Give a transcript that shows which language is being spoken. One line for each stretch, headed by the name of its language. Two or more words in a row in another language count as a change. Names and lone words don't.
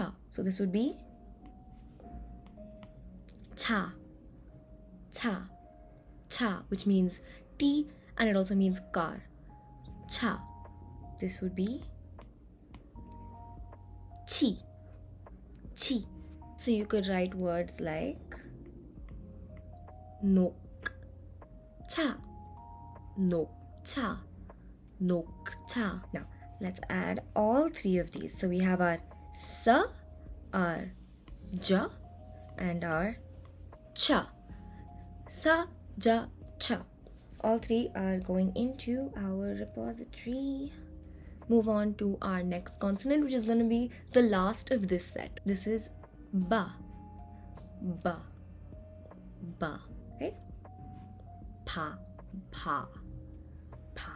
English: So this would be Cha. Cha. Cha, which means tea and it also means car. Cha. This would be Chi. Chi. So you could write words like
Korean: nok cha, nok cha, nok cha.
English: Now let's add all three of these. So we have our sa, our ja, and our cha. Sa, ja, cha. All three are going into our repository. Move on to our next consonant, which is going to be the last of this set. This is ba. Ba. Ba. Right? Pa. Pa. Pa.